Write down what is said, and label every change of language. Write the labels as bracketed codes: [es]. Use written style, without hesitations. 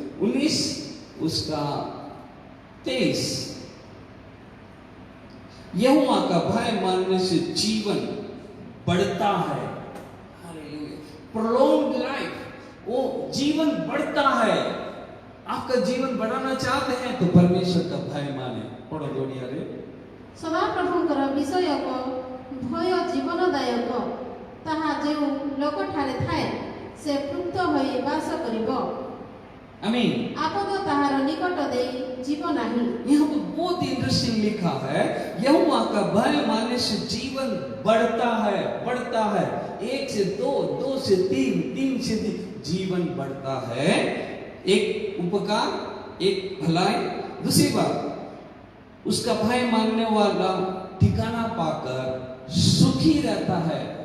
[hi] 19 उसका 23 यहोवा का भय मानने से जीवन बढ़ता है। हालेलुया। [en] prolonged life, [hi] वो जीवन बढ़ता है। आपका जीवन बढ़ाना चाहते हैं तो परमेश्वर का भय माने। पढ़ो जोड़िया रे। [or] सदा प्रभुଙ୍କର ବିଷୟକ ଭୟ ଜୀବନଦାୟକ, ତାହା ଯେଉଁ ଲୋକଠାରେ ଥାଏ ସେ ତୃପ୍ତ ହୋଇ ବାସ କରିବ। [hi] आमीन। [or] ଆପଦ ତାହାର ନିକଟ ଦେଇ ଯିବ ନାହିଁ। [hi] यहाँ पर बहुत इंटरेस्टिंग लिखा है यहोवा का भय मानने से जीवन बढ़ता है, बढ़ता है। 1 से 2, 2 से 3, 3 से 3 जीवन बढ़ता है। एक उपकार, एक भलाई। दूसरी बात, उसका भय मानने वाला ठिकाना पाकर सुखी रहता है।